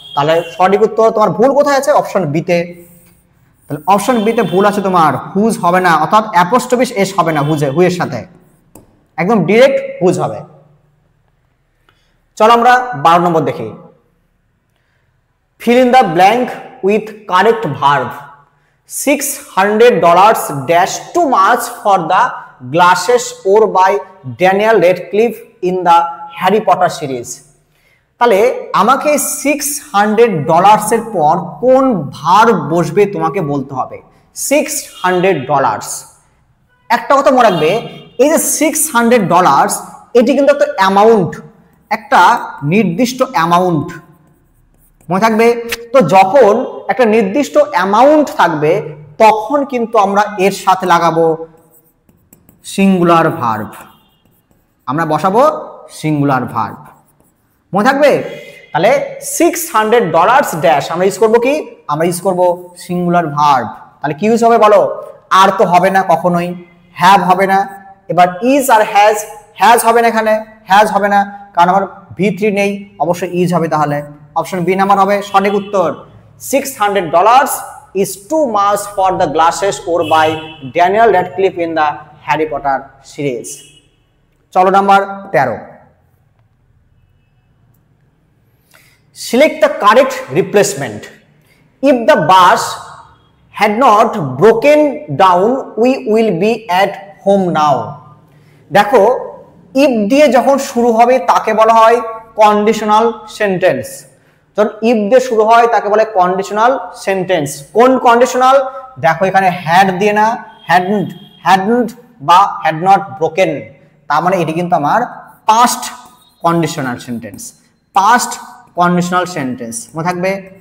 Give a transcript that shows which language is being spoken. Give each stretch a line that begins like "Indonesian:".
Bangla: তাহলে সঠিক উত্তর তোমার ভুল কোথায় আছে? অপশন বিতে। তাহলে অপশন বিতে ভুল আছে তোমার, হুজ হবে না, অর্থাৎ অ্যাপোস্ট্রফি এস হবে না হুজের সাথে, একদম ডিরেক্ট হুজ হবে। চলো আমরা 12 নম্বর দেখি। Fill in the blank with correct verb.
English: $600 dash too much for the glasses worn by Daniel Radcliffe in the Harry Potter series.
Bangla: তাহলে আমাকে $600 এর পর কোন ভার্ব বসবে তোমাকে বলতে হবে। $600, একটা কথা মনে রাখবে, এই যে $600 এটি কিন্তু একটা অ্যামাউন্ট, একটা নির্দিষ্ট অ্যামাউন্ট মনে থাকবে। তো যখন একটা নির্দিষ্ট অ্যামাউন্ট থাকবে তখন কিন্তু আমরা এর সাথে লাগাবো সিঙ্গুলার ভার্ব, আমরা বসাবো সিঙ্গুলার ভার্ব, মনে থাকবে। তাহলে $600 ড্যাশ আমরা ইউজ করবো কি? আমরা ইউজ করবো সিঙ্গুলার ভার্ব। তাহলে কি ইউজ হবে বলো? আর তো হবে না কখনোই, হ্যাভ হবে না, এবার ইজ আর হ্যাজ, হ্যাজ হবে না এখানে, হ্যাজ হবে না কারণ আমার V3 নেই, অবশ্যই ইজ হবে। তাহলে অপশন বি নাম্বার হবে সঠিক উত্তর।
English: $600 is too much for the glasses worn by Daniel Radcliffe in the Harry Potter series.
Bangla: চলো number 13।
English: Select the correct replacement. If the bus had not broken down, we will be at home now.
Bangla: দেখো if দিয়ে যখন শুরু হবে তাকে বলা হয় conditional sentence. যখন if দিয়ে শুরু হয় তাকে বলে কন্ডিশনাল সেন্টেন্স। কোন কন্ডিশনাল? দেখো এখানে হ্যাড দিয়ে না, hadn't বা had not broken, তার মানে এটি কিন্তু আমার past conditional sentence, past conditional sentence মনে থাকবে।